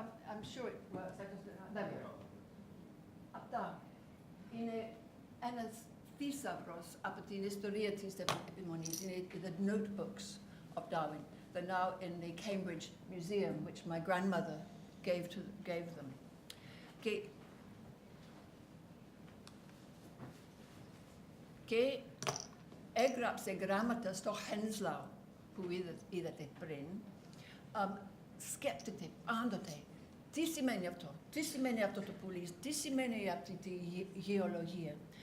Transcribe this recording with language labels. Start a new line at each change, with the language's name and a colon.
English: I'm sure it works. There we go.
Greek: Αυτά είναι ένας θησαυρός από την ιστορία της επιμονής. Είναι
English: the notebooks of Darwin. They're now in the Cambridge Museum, which my grandmother gave them.
Greek: Και έγραψε γράμματα στο Henslow, που είδατε πριν. Σκέφτεται πάντοτε, τι σημαίνει αυτό, τι σημαίνει αυτό το πουλί, τι σημαίνει αυτή τη γεωλογία.